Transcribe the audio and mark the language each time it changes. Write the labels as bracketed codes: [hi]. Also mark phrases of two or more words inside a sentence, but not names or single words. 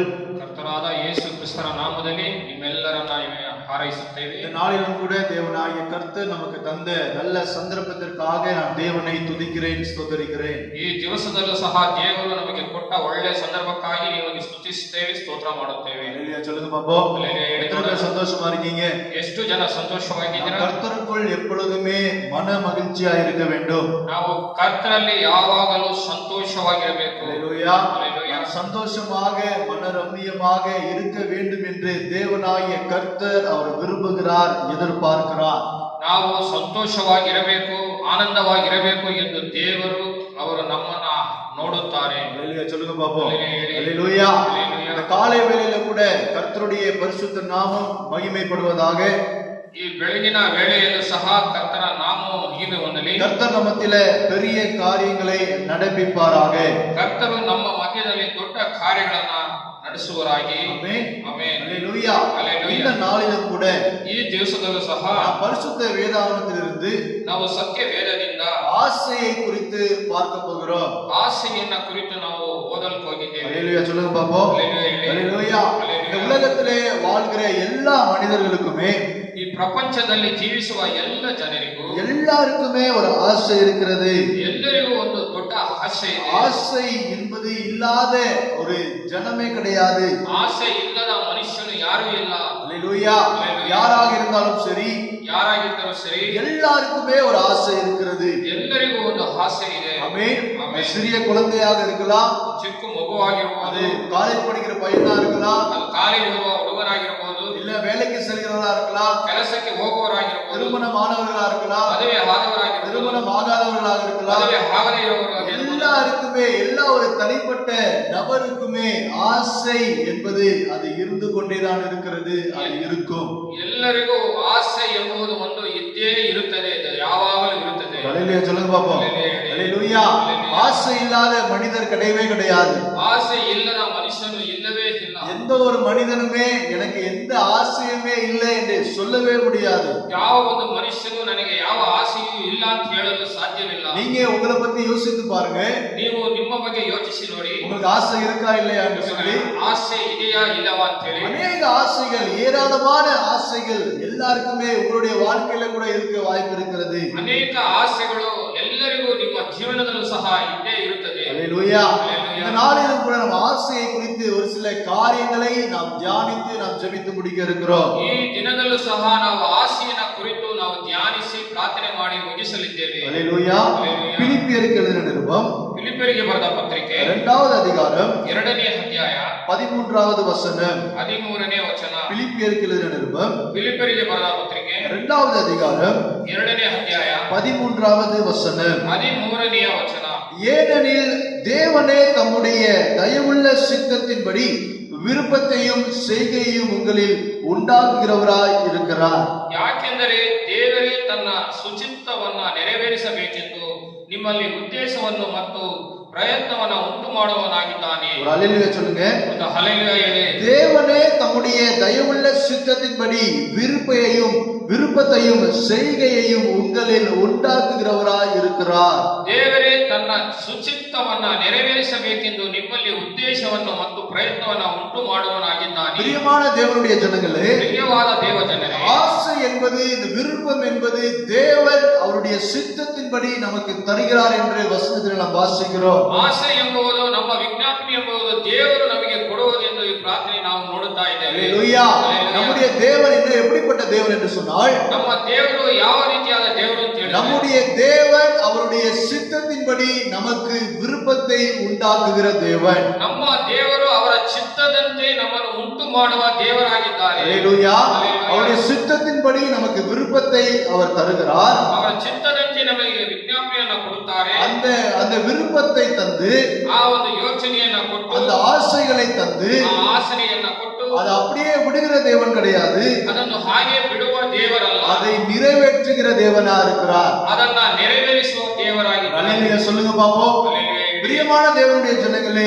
[kn] ಕರ್ತನಾದ ಯೇಸು ಕ್ರಿಸ್ತರ ನಾಮದಲ್ಲಿ ನಿಮ್ಮೆಲ್ಲರನ್ನ ಹಾರೈಸುತ್ತೇವೆ. [ta] இந்த நாளிலும் கூட தேவனாகிய கர்த்தர் நமக்கு தந்த நல்ல சந்தர்ப்பத்திற்காக நான் தேவனை துதிக்கிறேன், ஸ்தோத்திரிக்கிறேன். [kn] ಈ ದಿವಸದಲ್ಲೂ ಸಹ ದೇವರು ನಮಗೆ ಕೊಟ್ಟ ಒಳ್ಳೆಯ ಸಂದರ್ಭಕ್ಕಾಗಿ ನಿಮಗೆ ಸ್ತುತಿಸುತ್ತೇವೆ, ಸ್ತೋತ್ರ ಮಾಡುತ್ತೇವೆ. [ta] அல்லேலூயா சொல்லுங்க பாப்போம். எத்தனை பேர் சந்தோஷமா இருக்கீங்க? [kn] ಎಷ್ಟು ಜನ ಸಂತೋಷವಾಗಿದ್ದೀರಾ? [ta] கர்த்தருக்குள் எப்பொழுதுமே மன மகிழ்ச்சியா இருக்க வேண்டும். [kn] ನಾವು ಕರ್ತನಲ್ಲಿ ಯಾವಾಗಲೂ ಸಂತೋಷವಾಗಿರಬೇಕು. [ta] அல்லேலூயா. சந்தோஷமாக மனரம்மியமாக இருக்க வேண்டும் என்று தேவனாகிய கர்த்தர் அவர் விரும்புகிறார், எதிர்பார்க்கிறார். [kn] ನಾವು ಸಂತೋಷವಾಗಿರಬೇಕು, ಆನಂದವಾಗಿರಬೇಕು ಎಂದು ದೇವರು ಅವರು ನಮ್ಮನ್ನ ನೋಡುತ್ತಾರೆ. [ta] அல்லேலூயா சொல்லுங்க பாப்போம். அல்லேலூயா. இந்த காலை வேளையில கூட கர்த்தருடைய பரிசுத்த நாமம் மகிமைப்படுவதாக. [kn] ಈ ಬೆಳಗಿನ ವೇಳೆಯಲ್ಲೂ ಸಹ ಕರ್ತನ ನಾಮ ಮಹಿಮೆ ಹೊಂದಲಿ. [ta] கர்த்தர் நம்மத்திலே பெரிய காரியங்களை நடப்பிப்பாராக. [kn] ಕರ್ತರು ನಮ್ಮ ಮಧ್ಯದಲ್ಲಿ ದೊಡ್ಡ ಕಾರ್ಯಗಳನ್ನ ನಡೆಸುವರಾಗಿ. [ta] ஆமென். [kn] ಆಮೆನ್. [ta] அல்லேலூயா. அல்லேலூயா. இந்த நாளிலும் கூட [kn] ಈ ದಿವಸದಲ್ಲೂ ಸಹ [ta] பரிசுத்த வேதாகமத்திலிருந்து [kn] ನಾವು ಸತ್ಯ ವೇದದಿಂದ [ta] ஆசையை குறித்து பார்க்க போகிறோம். [kn] ಆಸೆಯನ್ನ ಕುರಿತು ನಾವು ಓದಲು ಹೋಗಿದ್ದೇವೆ. [ta] அல்லேலூயா சொல்லுங்க பாப்போம். அல்லேலூயா. இந்த உலகத்திலே வாழ்கிற எல்லா மனிதர்களுக்குமே, [kn] ಈ ಪ್ರಪಂಚದಲ್ಲಿ ಜೀವಿಸುವ ಎಲ್ಲ ಜನರಿಗೂ [ta] எல்லாருக்குமே ஒரு ஆசை இருக்கிறது. [kn] ಎಲ್ಲರಿಗೂ ಒಂದು ದೊಡ್ಡ ಆಸೆ ಇದೆ. [ta] ஆசை என்பது இல்லாத ஒரு ஜனமே கிடையாது. [kn] ಆಸೆ ಇಲ್ಲದ ಮನುಷ್ಯನು ಯಾರೂ ಇಲ್ಲ. [ta] அல்லேலூயா. யாராக இருந்தாலும் சரி, [kn] ಯಾರಾಗಿದ್ದರೂ ಸರಿ, [ta] எல்லாருக்குமே ஒரு ஆசை இருக்கிறது. [kn] ಎಲ್ಲರಿಗೂ ಒಂದು ಆಸೆ ಇದೆ. [ta] ஆமென். ஆமென். சிறிய குழந்தையாக இருக்கலாம், [kn] ಚಿಕ್ಕ ಮಗುವಾಗಿರಬಹುದು, [ta] அது காலேஜ் படிக்கிற பையனா இருக்கலாம், [kn] ಅದು ಕಾಲೇಜ್ ಹೋಗುವ ಹುಡುಗನಾಗಿರಬಹುದು, [ta] இல்ல வேலைக்கு செல்கிறவர்களா இருக்கலாம், [kn] ಕೆಲಸಕ್ಕೆ ಹೋಗುವವರಾಗಿರಬಹುದು, [ta] திருமணமானவர்களா இருக்கலாம், [kn] ಮದುವೆ ಆದವರಾಗಿರಬಹುದು, [ta] திருமணம் ஆகாதவர்களாக இருக்கலாம். [kn] ಮದುವೆ ಆಗದೇ ಇರುವವರಾಗಿರಬಹುದು. [ta] எல்லாருக்குமே, எல்லா ஒரு தனிப்பட்ட நபருக்குமே ஆசை என்பது அது இருந்து கொண்டேதான் இருக்கிறது, அது இருக்கும். [kn] ಎಲ್ಲರಿಗೂ ಆಸೆ ಎಂಬುದು ಒಂದು ಇದ್ದೇ ಇರುತ್ತದೆ, ಅದು ಯಾವಾಗಲೂ ಇರುತ್ತದೆ. [ta] அல்லேலூயா சொல்லுங்க பாப்போம். அல்லேலூயா. ஆசை இல்லாத மனிதர் கிடையவே கிடையாது. [kn] ಆಸೆ ಇಲ್ಲದ ಮನುಷ್ಯನು ಇಲ್ಲವೇ ಇಲ್ಲ. [ta] எந்த ஒரு மனிதனுமே எனக்கு எந்த ஆசையுமே இல்லை என்று சொல்லவே முடியாது. [kn] ಯಾವ ಒಂದು ಮನುಷ್ಯನು ನನಗೆ ಯಾವ ಆಸೆಯೂ ಇಲ್ಲ ಅಂತ ಹೇಳಲು ಸಾಧ್ಯವಿಲ್ಲ. [ta] நீங்க உங்களை பத்தி யோசித்து பாருங்க. [kn] ನೀವು ನಿಮ್ಮ ಬಗ್ಗೆ ಯೋಚಿಸಿ ನೋಡಿ, [ta] உங்களுக்கு ஆசை இருக்கா இல்லையா என்று சொல்லி. [kn] ಆಸೆ ಇದೆಯಾ ಇಲ್ಲವಾ ಅಂತ ಹೇಳಿ. [ta] அநேக ஆசைகள், ஏராளமான ஆசைகள் எல்லாருக்குமே உங்களுடைய வாழ்க்கையில கூட இருக்க வாய்ப்பு இருக்கிறது. [kn] ಅನೇಕ ಆಸೆಗಳು ಎಲ್ಲರಿಗೂ ನಿಮ್ಮ ಜೀವನದಲ್ಲೂ ಸಹ ಇದ್ದೇ ಇರುತ್ತದೆ. [ta] அல்லேலூயா. இந்த நாளிலும் கூட நம்ம ஆசையை குறித்து ஒரு சில காரியங்களை நாம் தியானித்து நாம் ஜெபித்து முடிக்க இருக்கிறோம். [kn] ಈ ದಿನದಲ್ಲೂ ಸಹ ನಾವು ಆಸೆಯನ್ನ ಕುರಿತು ನಾವು ಧ್ಯಾನಿಸಿ ಪ್ರಾರ್ಥನೆ ಮಾಡಿ ಮುಗಿಸಲಿದ್ದೇವೆ. [ta] அல்லேலூயா. பிலிப்பியருக்கு எழுதின நிருபம் [kn] ಫಿಲಿಪ್ಪರಿಗೆ ಬರೆದ ಪತ್ರಿಕೆ [ta] இரண்டாவது அதிகாரம் [kn] 2ನೇ ಅಧ್ಯಾಯ [ta] 13வது வசனம். [kn] 13ನೇ ವಚನ. [ta] பிலிப்பியருக்கு எழுதின நிருபம் [kn] ಫಿಲಿಪ್ಪರಿಗೆ ಬರೆದ ಪತ್ರಿಕೆ [ta] 2வது அதிகாரம் [kn] 2ನೇ ಅಧ್ಯಾಯ [ta] 13வது வசனம். [kn] 13ನೇ ವಚನ. [ta] ஏனெனில் தேவனே தம்முடைய தயவுள்ள சித்தத்தின்படி விருப்பத்தையும் செய்கையையும் உங்களில் உண்டாக்குகிறவராய் இருக்கிறார். [kn] ಯಾಕೆಂದರೆ ದೇವರೇ ತನ್ನ ಸುಚಿತ್ತವನ್ನ ನೆರವೇರಿಸಬೇಕೆಂದು ನಿಮ್ಮಲ್ಲಿ ಉದ್ದೇಶವನ್ನು ಮತ್ತು ಪ್ರಯತ್ನವನ್ನ ಉಂಟು ಮಾಡುವವನಾಗಿದ್ದಾನೆ. [ta] ஒரு அல்லேலூயா சொல்லுங்க. [kn] ಒಂದು ಹಲ್ಲೆಲೂಯಾ ಹೇಳಿ. [ta] தேவனே தம்முடைய தயவுள்ள சித்தத்தின்படி விருப்பத்தையும் செய்கையையும் உங்களில் உண்டாக்குகிறவராய் இருக்கிறார். [kn] ದೇವರೇ ತನ್ನ ಸುಚಿತ್ತವನ್ನ ನೆರವೇರಿಸಬೇಕೆಂದು ನಿಮ್ಮಲ್ಲಿ ಉದ್ದೇಶವನ್ನು ಮತ್ತು ಪ್ರಯತ್ನವನ್ನ ಉಂಟು ಮಾಡುವವನಾಗಿದ್ದಾನೆ. [ta] பிரியமான தேவனுடைய ஜனங்களே, [kn] ಪ್ರಿಯವಾದ ದೇವಜನರೇ, [ta] ஆசை என்பது, இந்த விருப்பம் என்பது தேவன் அவருடைய சித்தத்தின்படி நமக்கு தருகிறார் என்று வசனத்தில் நாம் வாசிக்கிறோம். [kn] ಆಸೆ ಎಂಬುದು ನಮ್ಮ ವಿಜ್ಞಾಪನೆ ಎಂಬುದು ದೇವರು ನಮಗೆ ಕೊಡುವುದು ಎಂದು ಈ ಪ್ರಾರ್ಥನೆ ನಾವು ನೋಡುತ್ತಾ ಇದ್ದೇವೆ. [ta] அல்லேலூயா. நம்முடைய தேவன் எப்படிப்பட்ட தேவன் என்று சொன்னால், [kn] ನಮ್ಮ ದೇವರು ಯಾವ ರೀತಿಯಾದ ದೇವರು ಅಂತ ಹೇಳಿದ್ರೆ, [ta] நம்முடைய தேவன் அவருடைய சித்தத்தின்படி நமக்கு விருப்பத்தை உண்டாக்குகிற தேவன். [kn] ನಮ್ಮ ದೇವರು ಅವರ ಚಿತ್ತದಂತೆ ನಮ್ಮನ್ನು ಉಂಟು ಮಾಡುವ ದೇವರಾಗಿದ್ದಾರೆ. [ta] அல்லேலூயா. அவருடைய சித்தத்தின்படி நமக்கு விருப்பத்தை அவர் தருகிறார். [kn] ಅವರ ಚಿತ್ತದಂತೆ ನಮಗೆ ವಿಜ್ಞಾಪನೆಯನ್ನ ಕೊಡುತ್ತಾರೆ. [ta] அந்த விருப்பத்தை தந்து, [kn] ಆ ಒಂದು ಯೋಚನೆಯನ್ನ ಕೊಟ್ಟು, [ta] அந்த ಆಸೆகளை தந்து, [kn] ಆ ಆಸನೆಯನ್ನ ಕೊಟ್ಟು, [ta] அது அப்படியே விடுகிற தேவன் கிடையாது. [kn] ಅದನ್ನು ಹಾಗೆ ಬಿಡುವ ದೇವರಲ್ಲ, [ta] அதை நிறைவேற்றுகிற தேவனா இருக்கிறார். [kn] ಅದನ್ನ ನೆರವೇರಿಸುವ ದೇವರಾಗಿದ್ದಾರೆ. [ta] அல்லேலூயா சொல்லுங்க பாப்போம். [kn] ಹಲ್ಲೆಲೂಯಾ. [ta] பிரியமான தேவனுடைய ஜனங்களே,